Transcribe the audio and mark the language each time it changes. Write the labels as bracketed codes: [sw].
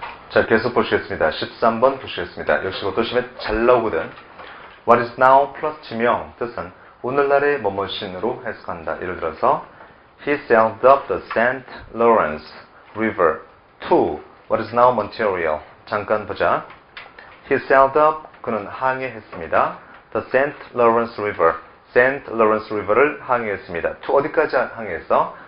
[ko] 자, 계속 보시겠습니다. 13번 보시겠습니다. 역시 이것도 시험에 잘 나오거든. [en] What is now [ko] 플러스 지명, 뜻은 오늘날의 뭐뭐신으로 해석한다. 예를 들어서 [en] He sailed up the St. Lawrence River to what is now Montreal. [ko] 잠깐 보자. [en] He sailed up, [ko] 그는 항해했습니다. [en] The St. Lawrence River, St. [ko] Lawrence River를 항해했습니다. to 어디까지 항해했어?